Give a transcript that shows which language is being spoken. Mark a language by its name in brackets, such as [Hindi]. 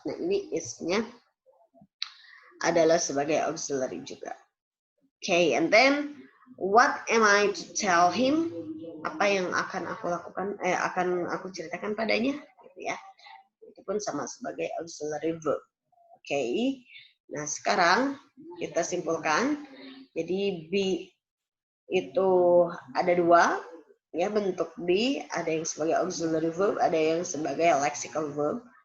[Indonesian] Nah, ini is-nya adalah sebagai auxiliary juga. [English] Okay, and then what am I to tell him? [Indonesian] Apa yang akan aku lakukan? Akan aku ceritakan padanya, gitu ya. Itu pun sama sebagai auxiliary verb. Okay. Nah, sekarang kita simpulkan. Jadi be itu ada dua ya bentuk be, ada yang sebagai auxiliary verb, ada yang sebagai lexical verb.